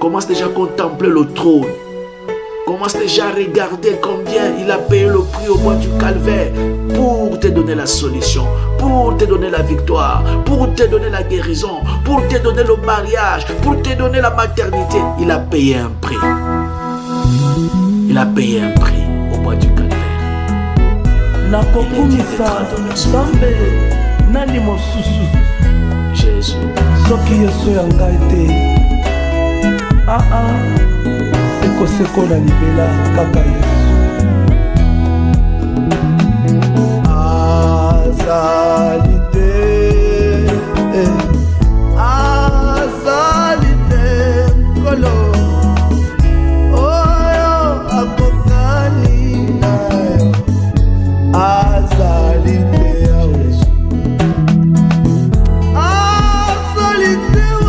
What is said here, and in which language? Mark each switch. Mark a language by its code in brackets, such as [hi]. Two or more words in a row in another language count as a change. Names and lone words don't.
[fr] Commence déjà à contempler le trône. Commence déjà à regarder combien il a payé le prix au bois du calvaire pour te donner la solution, pour te donner la victoire, pour te donner la guérison, pour te donner le mariage, pour te donner la maternité. Il a payé un prix. Il a payé un prix au bois du calvaire. Jésus. [ln] Seko na libela kaka Yesu azali te kolo oyo akokani nayo azali te yawe azali te